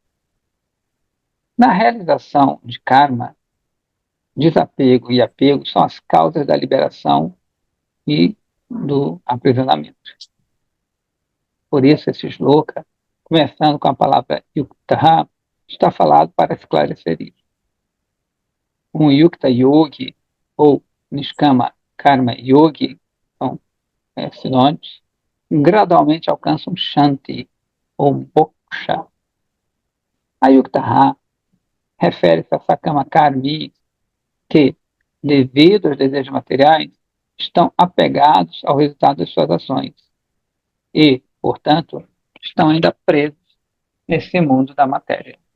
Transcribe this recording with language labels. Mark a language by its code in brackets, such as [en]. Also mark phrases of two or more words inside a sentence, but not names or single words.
[pt] Na realização de karma, desapego e apego são as causas da liberação e do aprisionamento. Por isso, esse shloka, começando com a palavra yukta, está falado para esclarecer isso. Um [sa] युक्त योगी, [pt] ou [sa] निष्काम कर्म योगी, [pt] são sinônimos, gradualmente alcançam shanti, ou moksha. A yukta refere-se a [sa] सकाम कर्मी, [pt] que, devido aos desejos materiais, estão apegados ao resultado das suas ações e, portanto, estão ainda presos nesse mundo da matéria.